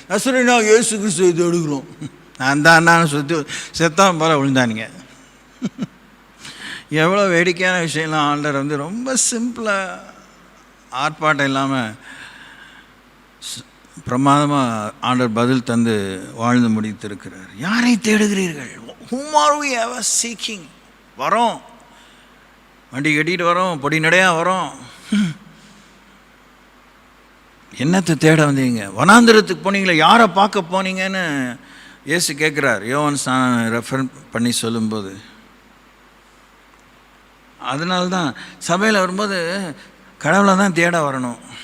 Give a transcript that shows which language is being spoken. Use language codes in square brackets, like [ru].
[ta] நசரேயனா இயேசு கிறிஸ்துவை தேடுகிறோம், நான் தான் நான் செத்தான் போல விழுந்தானுங்க. எவ்வளோ வேடிக்கையான விஷயம்லாம் ஆண்டவர் வந்து ரொம்ப சிம்பிளாக ஆர்ப்பாட்டம் இல்லாமல் பிரமாதமாக ஆண்டவர் பதில் தந்து வாழ்ந்து முடித்திருக்கிறார். யாரை தேடுகிறீர்கள்? [en] whom are we ever seeking? [ta] வரோம், வண்டி கட்டிகிட்டு வரோம், பொடி நடையாக வரோம். என்னத்தை தேட வந்தீங்க? வனாந்திரத்துக்கு போனீங்களே, யாரை பார்க்க போனீங்கன்னு இயேசு கேட்குறார். யோவான் ரெஃபர் பண்ணி சொல்லும்போது, அதனால தான் சபையில் வரும்போது கடவுளை தான் தேட வரணும்.